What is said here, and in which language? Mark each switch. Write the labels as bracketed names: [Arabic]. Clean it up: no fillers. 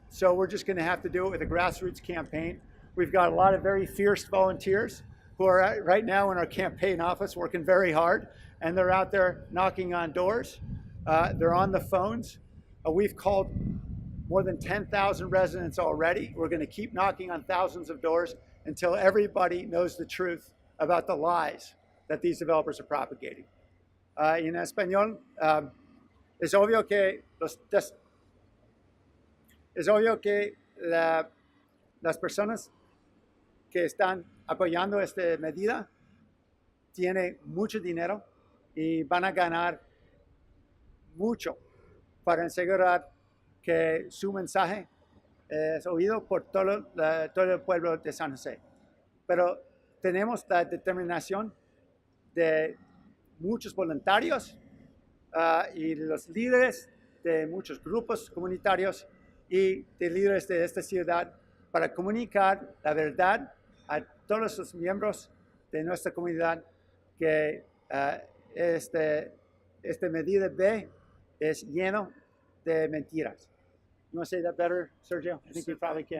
[English] So we're just going to have to do it with a grassroots campaign. We've got a lot of very fierce volunteers who are right now in our campaign office working very hard, and they're out there knocking on doors. They're on the phones. We've called more than 10,000 residents already. We're going to keep knocking on thousands of doors until everybody knows the truth about the lies that these developers are propagating. [Spanish] En español, es obvio que las personas que están apoyando esta medida tienen mucho dinero y van a ganar mucho para asegurar que su mensaje es oído por todo el pueblo de San José. Pero tenemos la determinación de muchos voluntarios y los líderes de muchos grupos comunitarios y de líderes de esta ciudad para comunicar la verdad a todos los miembros de nuestra comunidad que esta medida B es lleno de mentiras. [English] You want to say that better, Sergio? I think you probably can.